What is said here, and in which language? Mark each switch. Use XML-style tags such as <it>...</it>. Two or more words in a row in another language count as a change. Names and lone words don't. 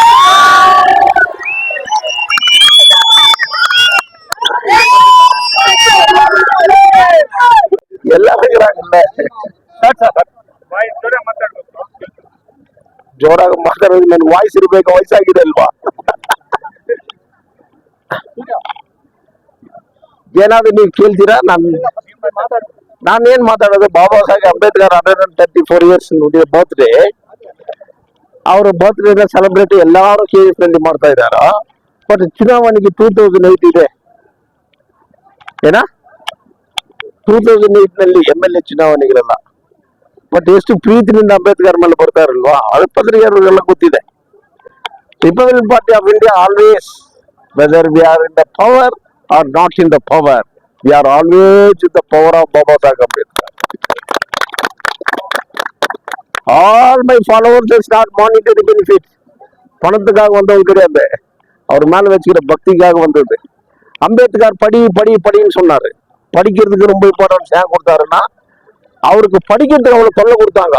<ta>எல்லாரும் இருக்கிறாங்கல்ல</ta> <kn>ಜೋರಾಗಿ ಮಾತಾಡೋದು ನನ್ನ ವಾಯ್ಸ್ ಇರ್ಬೇಕು, ವಯಸ್ಸಾಗಿದೆ ಅಲ್ವಾ? ಏನಾದ್ರು ನೀವು ಕೇಳ್ತೀರಾ? ನಾನೇನ್ ಮಾತಾಡೋದು, ಬಾಬಾ ಸಾಹೇಬ್ ಅಂಬೇಡ್ಕರ್ 134 years ಬರ್ತ್ಡೇ, ಅವ್ರ ಬರ್ತ್ಡೇನ ಸೆಲೆಬ್ರೇಟ್ ಎಲ್ಲಾರು KS ನಲ್ಲಿ ಮಾಡ್ತಾ ಇದಾರ. ಬಟ್ ಚುನಾವಣೆಗೆ 2008 ಇದೆ ಏನ 2008 ನಲ್ಲಿ MLA ಚುನಾವಣೆಗಳೆಲ್ಲ. ಬಟ್ ಎಷ್ಟು ಪ್ರೀತಿನಿಂದ ಅಂಬೇಡ್ಕರ್ ಮೇಲೆ ಬರ್ತಾರಲ್ವಾ, ಅದು ಪತ್ರಿಕೆಲ್ಲ ಗೊತ್ತಿದೆ.</kn> <en>Republic Party of India always, whether we are in the power or not in the power, we are always in the power of Baba Saheb Ambedkar. All my followers is not monetary benefit,</en> <ta>பணத்துக்காக வந்தவங்க கிடையாது, அவர் மேல வச்சுக்கிற பக்திக்காக வந்தது. அம்பேத்கர் படி படி படின்னு சொன்னாரு. படிக்கிறதுக்கு ரொம்ப இம்பார்ட்டன்ஸ் ஏன் கொடுத்தாருன்னா, அவருக்கு படிக்கிறதுக்கு அவ்வளவு தொல்லை கொடுத்தாங்க.</ta>